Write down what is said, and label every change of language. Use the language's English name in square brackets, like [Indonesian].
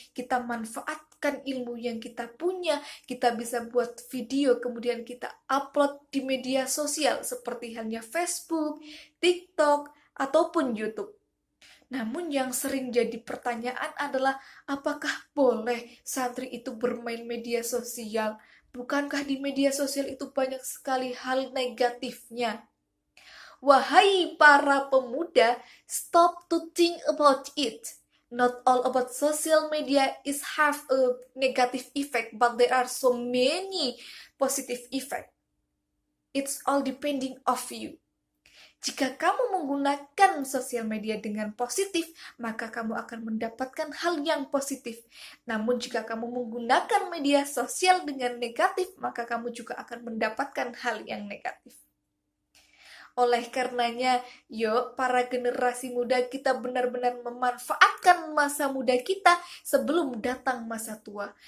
[Indonesian] Kita manfaatkan ilmu yang kita punya, kita bisa buat video, kemudian kita upload di media sosial seperti halnya Facebook, TikTok, ataupun YouTube. Namun yang sering jadi pertanyaan adalah, apakah boleh santri itu bermain media sosial? Bukankah di media sosial itu banyak sekali hal negatifnya? Wahai para pemuda, [English] stop to think about it. Not all about social media is have a negative effect, but there are so many positive effect. It's all depending of you. [Indonesian] Jika kamu menggunakan sosial media dengan positif, maka kamu akan mendapatkan hal yang positif. Namun jika kamu menggunakan media sosial dengan negatif, maka kamu juga akan mendapatkan hal yang negatif. Oleh karenanya, yuk para generasi muda, kita benar-benar memanfaatkan masa muda kita sebelum datang masa tua.